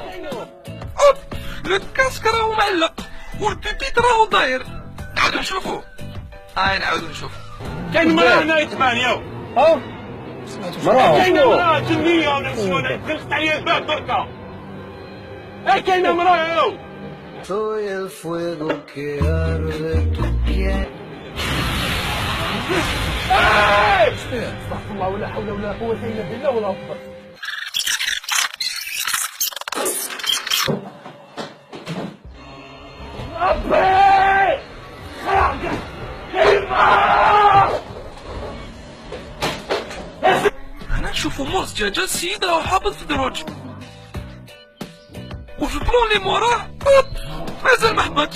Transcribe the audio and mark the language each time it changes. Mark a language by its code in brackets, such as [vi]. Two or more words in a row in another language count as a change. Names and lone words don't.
[ar] اوب لو كاسك راهو معلق والبيبيت راهو داير. نعاودو نشوفو. نعاودو نشوفو. كاين مراه هنايا تبان ياو. ها مراه كاينه مراه جنيه ولا شنو؟ دلقت عليا الباب دركا. كاينه مراه ياو. [es] Soy el fuego que arde tu piel. [ar] استغفر الله ولا حول ولا قوة إلا بالله ولا أكبر. هنا نشوفو موز دجاجة السيد راهو حابط في دروج، وفي البلون اللي موراه مازال ما حبطش.